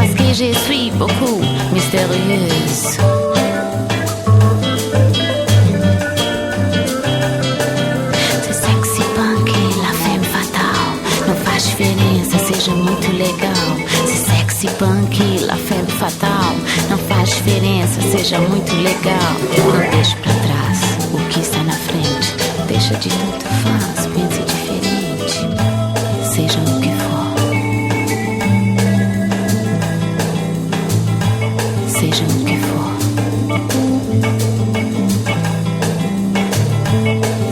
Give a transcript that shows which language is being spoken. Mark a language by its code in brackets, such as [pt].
[fr] Je suis beaucoup mystérieuse. C'est sexy punk e la femme fatale. [pt] Não faz diferença, seja muito legal. [fr] C'est sexy punk e la femme fatale. [pt] Não faz diferença, seja muito legal. Não deixe pra trás o que está na frente. Deixa de tanto faz, pense diferente. Seja o que for. Seja o que for.